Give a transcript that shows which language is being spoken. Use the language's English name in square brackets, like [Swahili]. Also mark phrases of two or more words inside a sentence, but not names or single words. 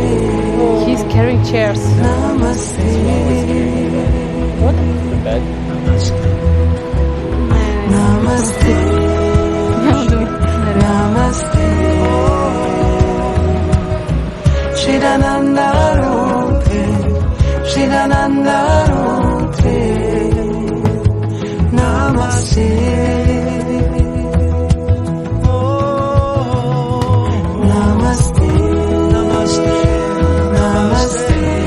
[English] He's carrying chairs. [Bulgarian] Няма думи. [Sanskrit] Chidananda Rupe, Chidananda Rupe, Namaste. Namaste, Namaste, Namaste.